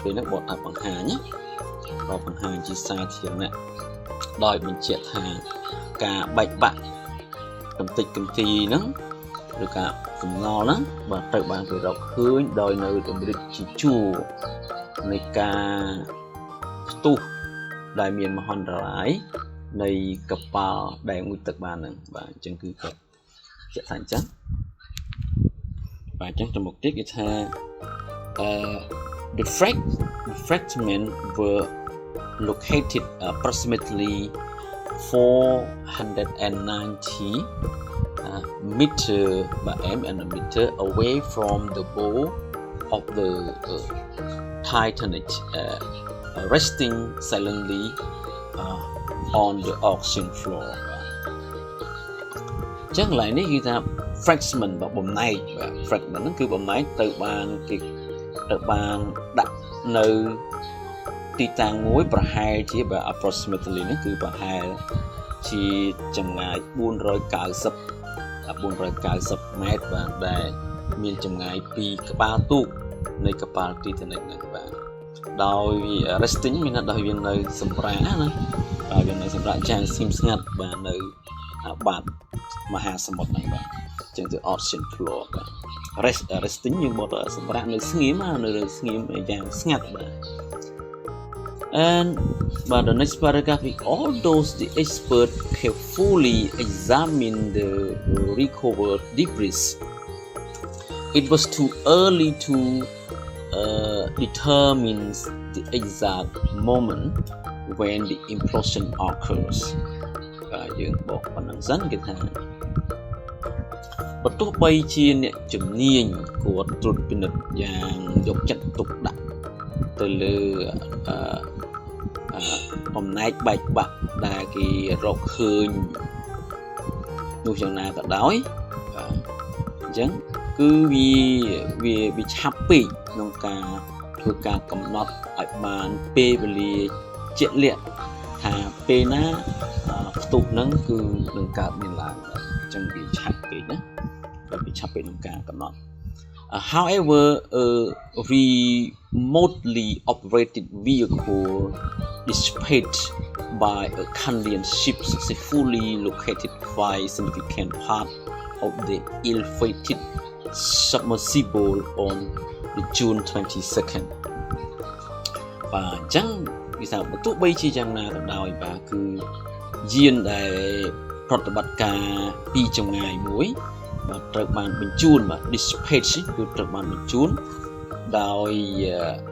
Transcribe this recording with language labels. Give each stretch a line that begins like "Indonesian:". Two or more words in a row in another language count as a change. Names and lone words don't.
Khmer: ពេលហ្នឹងបកថាបង្ហាញណាបាទបង្ហាញជាសាធារណៈដោយបញ្ជាក់ថាការបែកបាក់កំទេចកំទីហ្នឹងឬការសំណល់ហ្នឹងបាទត្រូវបានគេរកឃើញដោយនៅតម្រិតជាជួរនៃការផ្ទុះដែលមានមហន្តរាយនៃកប៉ាល់ដែលងូតទឹកបានហ្នឹងបាទអញ្ចឹងគឺគាត់ជាក់ថាអញ្ចឹង បាទអញ្ចឹងទៅមុខទៀតគេថា
English: the fragments were located approximately 490 meter by meter away from the bow of the Titanic, resting silently on the ocean floor.
Khmer: ចឹងឡើយនេះគឺថា fragment របស់បំណែកបាទ fragment ហ្នឹងគឺបំណែកទៅបានដាក់នៅទី តាំងមួយប្រហែលជាបាទ approximately នេះគឺប្រហែលជាចម្ងាយ490 ម៉ែត្របាទដែលមានចម្ងាយពីក្បាលទូកនៃកប៉ាល់ Titanic ហ្នឹងបាទដោយ resting មានន័យថាដោយវានៅសម្រាកណាបាទវានៅសម្ដាក់យ៉ាងស្ងៀមស្ងាត់បាទនៅបាតមហាសមុទ្រហ្នឹងបាទចឹងទៅ
English: ocean floor
Khmer: បាទ resting យើងមកសម្រាប់នៅស្ងៀមនៅស្ងៀមយ៉ាងស្ងាត់បាទ
English: and but the next paragraph is although the expert carefully examined the recovered debris it was too early to determine the exact moment when the implosion occurs
Khmer: យើងបកប៉ុណ្ណឹងសិនគេថា បើទោះបីជាអ្នកជំនាញគាត់ត្រួតពិនិត្យយ៉ាងយកចិត្តទុកដាក់ទៅលើ បំណែកបែកបាក់ដែលគេរកឃើញនោះយ៉ាងណាក៏ដោយអញ្ចឹងគឺវាឆាប់ពេកក្នុងការធ្វើការកំណត់ឲ្យបានពេលវេលាជាក់លាក់ថាពេលណាផ្ទុះហ្នឹងគឺនឹងកើតមានឡើងអញ្ចឹង វាឆាប់ពេកណាវាឆាប់ពេកក្នុងការកំណត់
English: however a remotely operated vehicle dispatched by a Canadian ship successfully located 5 significant parts of the ill-fated submersible on the June 22nd
Khmer: បាទអញ្ចឹងវាថា បើទោះបីជាយ៉ាងណាក៏ដោយបាទគឺយានដែលប្រតិបត្តិការពីចម្ងាយមួយបាទត្រូវបានបញ្ជូនបាទ dispatch គឺត្រូវបានបញ្ជូនដោយក